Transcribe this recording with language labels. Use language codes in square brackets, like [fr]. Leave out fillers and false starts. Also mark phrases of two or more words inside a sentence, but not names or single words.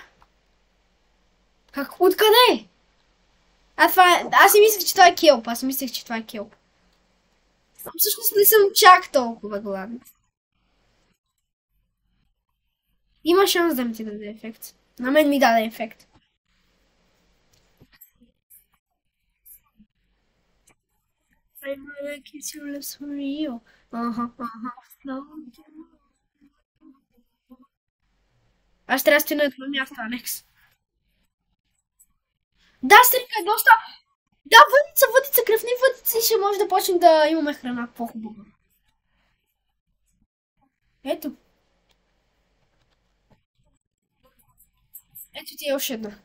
[bg] Как? Откъде? Аз си мислех, че това е келп. Аз мислех, че това е келп. Всъщност не съм чак толкова гладен. Има шанс да ми ти даде ефект. На мен ми даде ефект. [en] I wanna kiss your lips for real. [bg] Аз трябва да стоя на едно място, Алекс. Да, стрика е доста... Да, въдица, кръвни въдици и ще може да почнем да имаме храна по-хубаво. Ето. Ето ти е още една.